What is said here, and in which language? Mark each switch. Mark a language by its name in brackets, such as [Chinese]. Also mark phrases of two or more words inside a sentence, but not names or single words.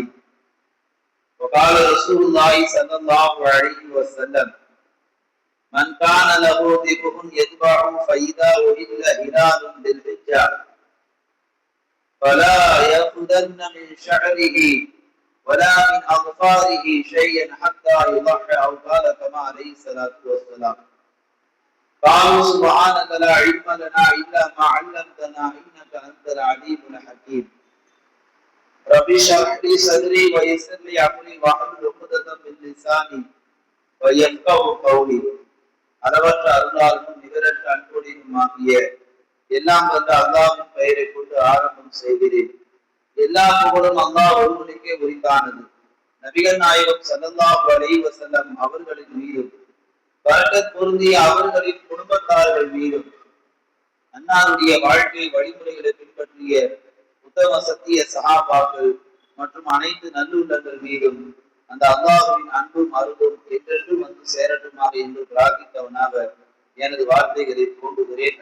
[Arabic] وقال رسول الله صلى الله عليه وسلم من كان له ذبح يذبح فإذا أهل هلال بالحجة فلا يأخذن من شعره ولا من أظفاره شيئا حتى يضحي أو قال كما عليه الصلاة والسلام. قالوا سبحانك لا علم لنا إلا ما علمتنا إنك أنت العليم الحكيم. رب اشرح لي صدري ويسر لي أمري واحلل عقدة من لساني ويفقهوا قولي. [Tamil] அளவற்ற அருளாளனும் நிகரற்ற அன்புடையுமாகிய எல்லாம் வந்த அல்லாஹ்வின் பெயரை கொண்டு ஆரம்பம் செய்கிறேன். எல்லா புகழும் அல்லாஹ் ஒருவனுக்கே உரித்தானது. நபிகள் நாயகம் [Arabic] صلى الله عليه وسلم [Tamil] அவர்களின் மீதும் பரக்கத் பொருந்திய அவர்களின் குடும்பத்தார்கள் மீதும் அன்னாருடைய வாழ்க்கை வழிமுறைகளை பின்பற்றிய உத்தம சத்திய சஹாபாக்கள் மற்றும் அனைத்து நல்லுள்ளங்கள் மீதும் அந்த அல்லாஹ்வின் அன்பும் அருளும் என்றென்றும் வந்து சேரட்டுமாக என்று பிரார்த்தித்தவனாக எனது வார்த்தைகளை தோன்றுகிறேன்.